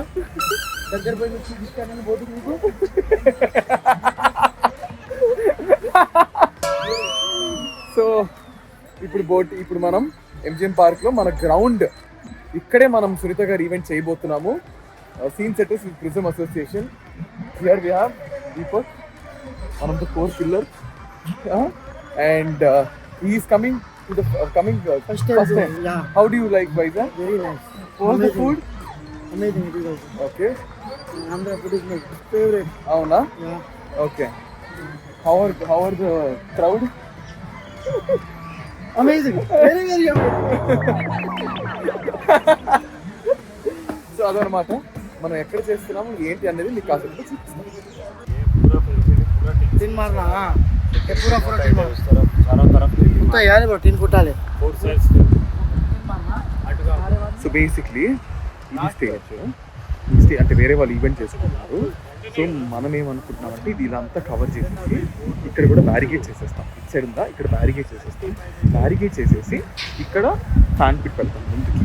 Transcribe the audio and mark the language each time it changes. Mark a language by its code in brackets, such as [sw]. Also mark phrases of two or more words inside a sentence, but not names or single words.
[te] దగ్గర పోయి చూపిస్తానని బోటింగ్ మీకు. సో ఇప్పుడు మనం ఎంజిఎం పార్క్లో మన గ్రౌండ్ ఇక్కడే మనం సునీత గారు ఈవెంట్ చేయబోతున్నాము. [en] Scene Setters with Prism Association. here we have Deepak, one of the core pillars, and he is coming the coming First time. Yeah. How do you like Vizag? Very nice. What's the food? Amazing it is also. Okay. Andhra food is my favorite. [te] Avuna? [en] Yeah. Okay. How are the crowd? Amazing. Very amazing. [te] సో అదనమాట మనం ఎక్కడ చేస్తున్నాము ఏంటి అనేది మీకు కాసేపు చూపిస్తాం. [hi] तीन मारना हाँ ये पूरा तीन मार चारों तरफ कुत्ता यार वो तीन फुटा ले [en] so basically [te] ఇది స్టేజ్ అంటే వేరే వాళ్ళు ఈవెంట్ చేసుకుంటున్నారు. సో మనం ఏమనుకుంటున్నామంటే ఇది ఇలా అంతా కవర్ చేసేసి ఇక్కడ కూడా బ్యారికేడ్ చేసేస్తాం. ఇటు సైడ్ ఉందా ఇక్కడ బ్యారికేడ్ చేసేస్తాం. బ్యారికేడ్ చేసేసి ఇక్కడ [en] fan pit [te] పెడతాం ముందుకి.